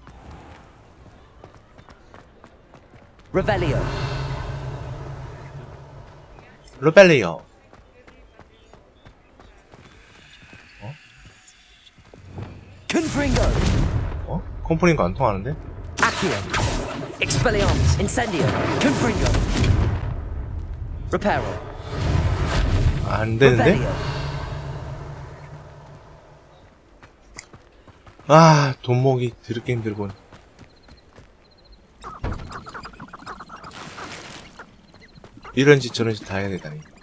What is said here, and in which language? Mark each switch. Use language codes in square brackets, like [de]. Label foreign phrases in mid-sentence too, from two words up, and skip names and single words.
[la] Revelio. 로벨리오. Confringo. [ko] 콤프링거 안 통하는데? [la] Accio. Expelliarmus. Incendio. Confringo. Reparo. [ko] 안 되는데? [la] Revelio. [ko] 아, 돈 모으기 드럽게 힘들군. 이런 짓 저런 짓 다 해야 되다니.